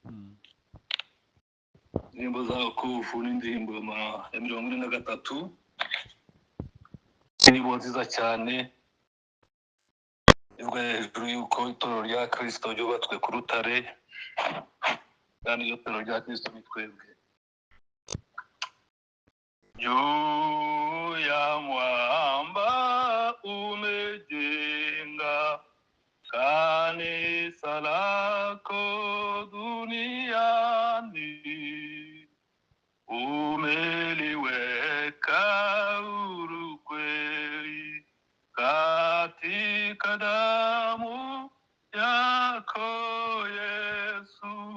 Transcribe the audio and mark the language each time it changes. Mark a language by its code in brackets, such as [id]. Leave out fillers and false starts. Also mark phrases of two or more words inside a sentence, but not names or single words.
[rw] Indirimbo za wokovu n'indirimbo ya 43. Indirimbo nziza cyane ivuga hejuru yuko itorero rya Kristo ryubatswe ku rutare kandi iyo torero rya Kristo ni twebwe. [sw] Juu ya mwamba umejenga kanisa lako duniani, umeliweka huru kweli katika damu yako Yesu.